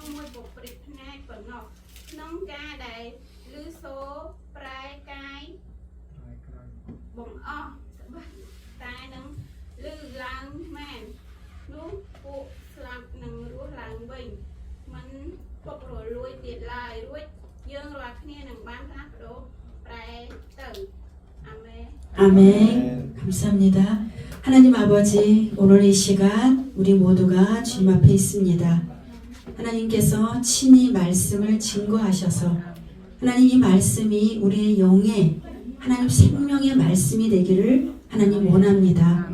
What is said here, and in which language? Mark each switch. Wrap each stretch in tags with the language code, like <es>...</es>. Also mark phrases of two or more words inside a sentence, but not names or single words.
<km>មួយពុព្រិកផ្នែកប៉ុណ្ណោះក្នុងការដែលលឺសូរប្រែកាយបងអស់តែនឹងលឺឡើងមែននោះពួកស្លាប់នឹងរស់ឡើងវិញមិនពុករលួយទៀតឡើយរួចយើងរាល់គ្នានឹងបានផ្លាស់ប្ដូរប្រែទៅអាមេន.</km> <ko>아멘. 감사합니다. 하나님 아버지, 오늘 이 시간 우리 모두가 주님 앞에 있습니다. 하나님께서 친히 말씀을 증거하셔서 하나님 이 말씀이 우리의 영에 하나님 생명의 말씀이 되기를 하나님 원합니다.</ko>